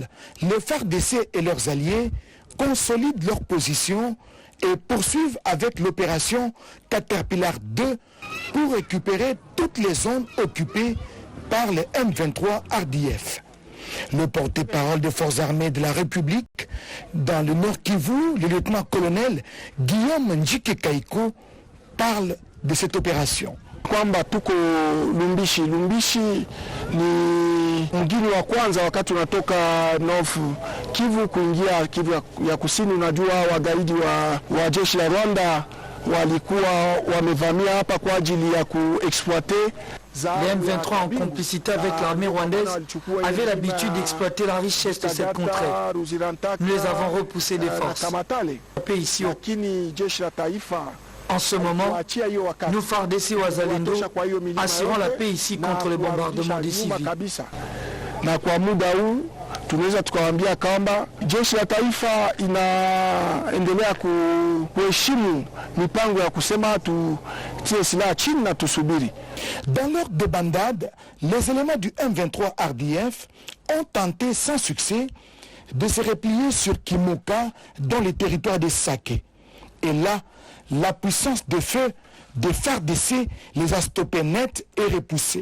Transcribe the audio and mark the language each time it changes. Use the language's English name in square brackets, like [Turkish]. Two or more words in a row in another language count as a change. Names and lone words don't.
[French] Les FARDC et leurs alliés consolident leur position et poursuivent avec l'opération Caterpillar 2 pour récupérer toutes les zones occupées par les M23 RDF. Le porte-parole des forces armées de la République dans le Nord Kivu, le lieutenant-colonel Guillaume Njike Kaiko, parle de cette opération. [Swahili] Kwamba tuko Lumbishi ni mgini wa kwanza wakati unatoka North Kivu kuingia Kivu ya kusini. Unajua wagaidi wa jeshi la Rwanda walikuwa wamevamia hapa kwa ajili ya kuexploiter. [French] Les M23 en complicité avec l'armée rwandaise avaient l'habitude d'exploiter la richesse de cette contrée. Nous les avons repoussés des forces. Ici, en ce moment, nous FARDC et Ouazalendo assurons la paix ici contre les bombardements des civils. [Swahili] Na kwa muda huu tunaweza tukawaambia kwamba jeshi la taifa inaendelea kuheshimu mipango ya kusema tutie silaha chini na tusubiri. [French] Dans leur débandade, les éléments du M23 RDF ont tenté sans succès de se replier sur Kimoka dans le territoire de Saké. Et là, la puissance de feu des FARDC les a stoppés net et repoussés.